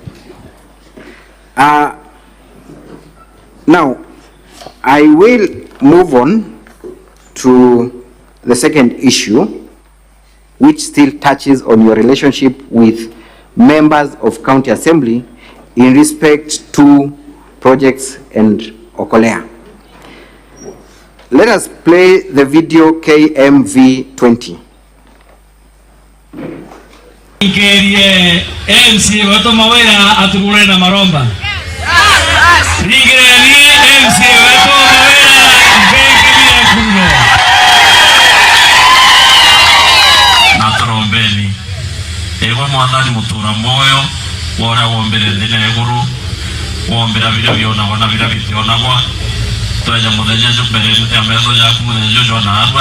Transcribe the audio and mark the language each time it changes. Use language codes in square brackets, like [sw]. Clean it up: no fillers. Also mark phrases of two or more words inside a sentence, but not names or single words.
[en] Now, I will move on to the second issue, which still touches on your relationship with members of County Assembly in respect to projects and Okolea. Let us play the video KMV 20. [mer] MC Mawira atugure na maromba. Nigeri Mwathani mutura moyo wora wombere thina iguru wombera bira biona wana bira bitiona kwa twaja muthenya mbere ya mezo yaku muthenya jo na arwa